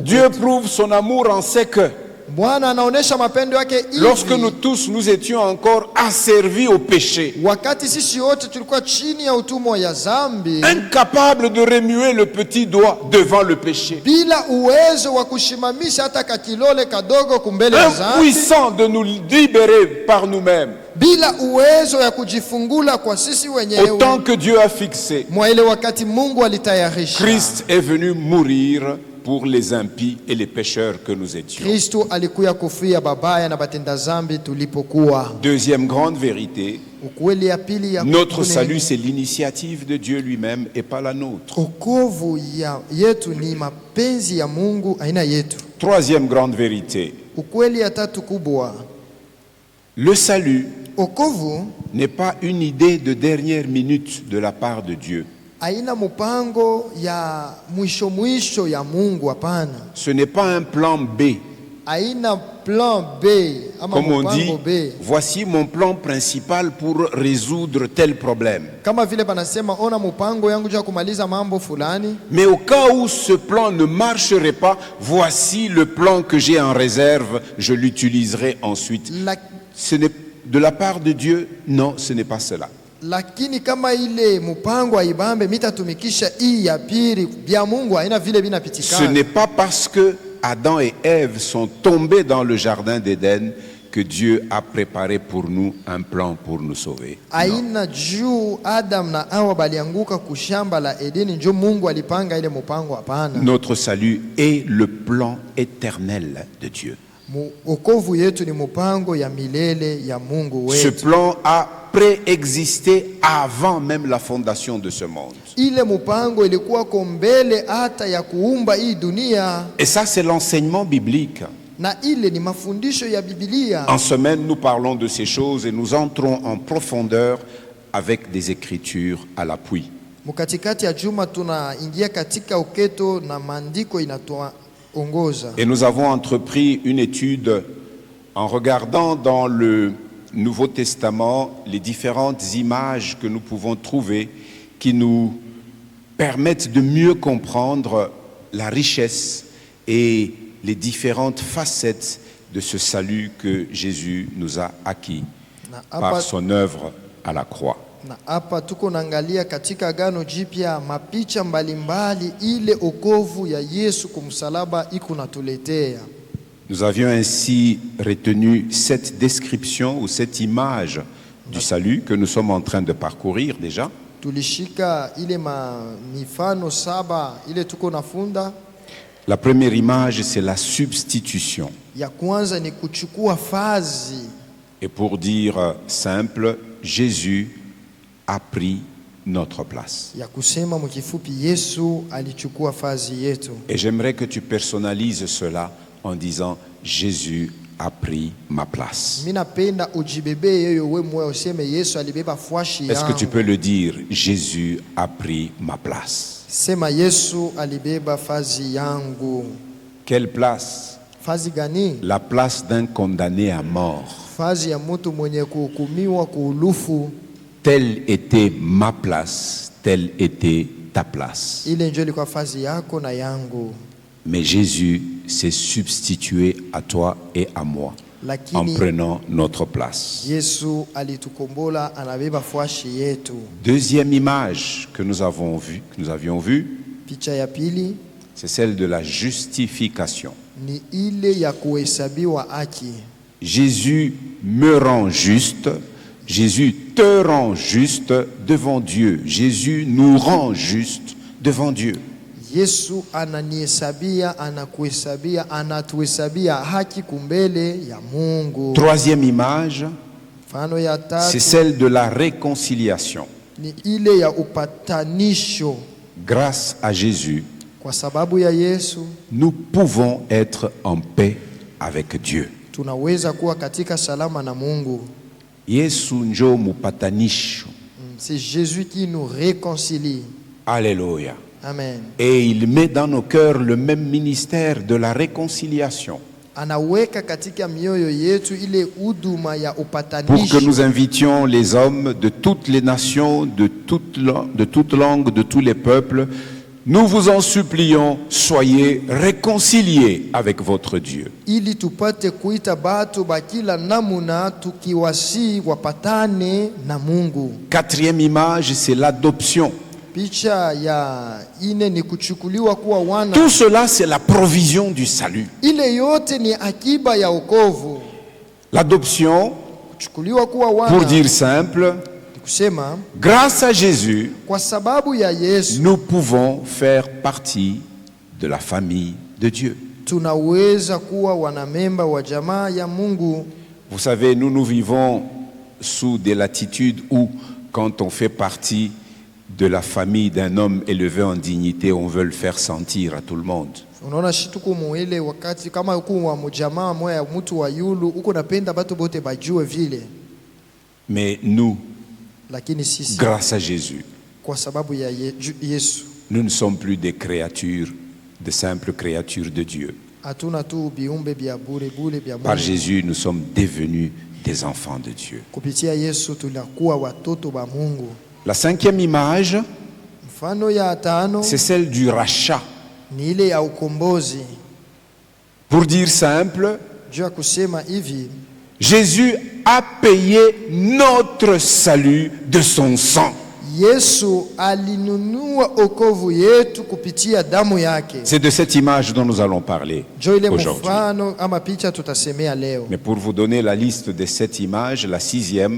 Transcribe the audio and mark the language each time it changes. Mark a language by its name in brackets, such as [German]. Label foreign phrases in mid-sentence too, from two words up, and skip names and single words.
[French] Dieu prouve son amour en ce que, [Swahili] Bwana anaonesha mapendo yake [French] lorsque [Swahili] hivi. [French] nous tous, nous étions encore asservis au péché, [Swahili] Wakati sisi wote tulikuwa chini ya utumwa ya zambi, [French] incapables de remuer le petit doigt devant le péché, [Swahili] bila uwezo wa kushimamisha hata kakilole kadogo kumbele ya zambi, [French] impuissants de nous libérer par nous-mêmes, [Swahili] bila uwezo ya kujifungula kwa sisi [French] au [Swahili] wenyewe. [French] temps que Dieu a fixé, [Swahili] Mwa ile wakati Mungu alitayarisha, [French] Christ est venu mourir pour les impies et les pécheurs que nous étions. [Swahili] Kristo alikuya kufia babaya na batenda zambi tulipokuwa. [French] Deuxième grande vérité, [Swahili] Ukweli ya pili ya [French] notre [Swahili] kunene, [French] salut, c'est l'initiative de Dieu lui-même et pas la nôtre. [Swahili] okovu yetu ni mapenzi ya Mungu aina yetu. [French] Troisième grande vérité, [Swahili] Ukweli ya tatu kubwa, [French] le salut [Swahili] okovu [French] n'est pas une idée de dernière minute de la part de Dieu. [Swahili] haina mpango ya mwisho ya Mungu, hapana. [French] Ce n'est pas un plan B. [Swahili] Haina plan B ama [French] Comme on dit, [Swahili] mpango B. [French] voici mon plan principal pour résoudre tel problème. [Swahili] Kama vile banasema ona mpango yangu ya kumaliza mambo fulani. [French] Mais au cas où ce plan ne marcherait pas, voici le plan que j'ai en réserve, je l'utiliserai ensuite. Ce n'est de la part de Dieu, non, ce n'est pas cela. [Swahili] Lakini kama ile mpango haibambe mitatumikisha hii ya pili bya Mungu haina vile [French] Ce [Swahili] binapitikana. [French] n'est pas parce que Adam et Ève sont tombés dans le jardin d'Éden que Dieu a préparé pour nous un plan pour nous sauver. Non. [Swahili] Haina juu Adam na Hawa balianguka kushamba la Edeni njo Mungu alipanga ile mpango, hapana. [French] Notre salut est le plan éternel de Dieu. [Swahili] Okovu yetu ni mpango ya milele ya Mungu [French] Ce [Swahili] wetu. [French] plan a préexisté avant même la fondation de ce monde. [Swahili] Ile mpango ilikuwa kombele hata ya kuumba hii dunia, [French] Et ça, c'est l'enseignement biblique. [Swahili] na ile ni mafundisho ya Biblia. [French] En semaine, nous parlons de ces choses et nous entrons en profondeur avec des écritures à l'appui. [Swahili] Mukatikati ya juma tunaingia katika uketo na maandiko inatuongoza. [French] Et nous avons entrepris une étude en regardant dans le Nouveau Testament les différentes images que nous pouvons trouver qui nous permettent de mieux comprendre la richesse et les différentes facettes de ce salut que Jésus nous a acquis par son œuvre à la croix. [Swahili] Na hapa tuko naangalia katika Agano Jipya mapicha mbalimbali ile okovu ya Yesu kumsalaba iko natuletea. [French] Nous avions ainsi retenu cette description ou cette image du salut que nous sommes en train de parcourir déjà. [Swahili] Tulishika ile mifano saba ile tuko nafunda. [French] La première image, c'est la substitution. [Swahili] Ya kwanza ni kuchukua fazi. [French] Et pour dire simple, Jésus a pris notre place. [Swahili] Ya kusema mkifupi Yesu alichukua fazi yetu. [French] Et j'aimerais que tu personnalises cela en disant Jésus a pris ma place. [Swahili] Mimi napenda ujibebe yeyo wewe mwe useme Yesu alibeba fwashi yangu. [French] Est-ce que tu peux le dire? Jésus a pris ma place. [Swahili] Sema Yesu alibeba fazi yangu. [French] Quelle place? [Swahili] Fazi gani? [French] La place d'un condamné à mort. [Swahili] Fazi ya mtu mwenye kuhukumiwa kuulufu. [French] Telle était ma place, telle était ta place. [Swahili] Ile ndio ilikuwa fazi yako na yangu. [French] Mais Jésus s'est substitué à toi et à moi. en [Swahili] lakini [French] prenant notre place. [Swahili] Yesu alitukombola, anabeba fwashi yetu. [French] Deuxième image que nous avions vue, [Swahili] Picha ya pili [French] c'est celle de la justification. [Swahili] ni ile ya kuhesabiwa haki. [French] Jésus me rend juste, Jésus te rend juste devant Dieu. Jésus nous rend juste devant Dieu. [Swahili] Yesu ananihesabia, anakuhesabia, anatuhesabia haki kumbele ya Mungu. [French] Troisième image, [Swahili] Mfano ya [French] c'est [Swahili] tatu [French] celle de la réconciliation. [Swahili] ni ile ya upatanisho. [French] Grâce à Jésus, [Swahili] Kwa sababu ya Yesu [French] nous pouvons être en paix avec Dieu. [Swahili] tunaweza kuwa katika salama na Mungu. Yesu njo mupatanisho. [French] C'est Jésus qui nous réconcilie. Alléluia. Amen. Et il met dans nos cœurs le même ministère de la réconciliation [Swahili] Anaweka katika mioyo yetu ile huduma ya [French] pour que [Swahili] upatanisho, [French] nous invitions les hommes de toutes les nations, de toute langue, de tous les peuples. Nous vous en supplions, soyez réconciliés avec votre Dieu. [Swahili] ili tupate kuita batu bakila namuna tukiwasi wapatane na Mungu. [French] Quatrième image, c'est l'adoption. [Swahili] Picha ya ine ni kuchukuliwa kuwa wana. [French] Tout cela, c'est la provision du salut. [Swahili] Ile yote ni akiba ya wokovu. [French] L'adoption, [Swahili] Kuchukuliwa kuwa wana [French] pour dire simple, [Swahili] ni kusema [French] grâce à Jésus, [Swahili] kwa sababu ya Yesu [French] nous pouvons faire partie de la famille de Dieu. [Swahili] tunaweza kuwa wanamemba wa jamaa ya Mungu. [French] Vous savez, nous vivons sous des latitudes où, quand on fait partie de la famille d'un homme élevé en dignité, on veut le faire sentir à tout le monde. [Swahili] Unaona shituku muile wakati kama uko wa mjamaa moya mtu wa yulu uko napenda batu bote bajue vile, [French] Mais nous, [Swahili] lakini sisi [French] grâce à Jésus, [Swahili] kwa sababu ya Yesu [French] nous ne sommes plus des créatures, de simples créatures de Dieu. [Swahili] hatuna tu biumbe bya bure bure bya [French] Par [Swahili] Mungu. [French] Jésus, nous sommes devenus des enfants de Dieu. [Swahili] Kupitia Yesu tunakuwa watoto ba Mungu. [French] La cinquième image, [Swahili] Mfano ya tano [French] c'est celle du rachat. [Swahili] ni ile ya ukombozi. [French] Pour dire simple, [Swahili] Juu ya kusema hivi, [French] Jésus a payé notre salut de son sang. [Swahili] Yesu alinunua okovu yetu kupitia damu yake. [French] C'est de cette image dont nous allons parler [Swahili] Jo ile [French] aujourd'hui. [Swahili] mfano ama picha tutasemea leo. [French] Mais pour vous donner la liste de cette image, la sixième,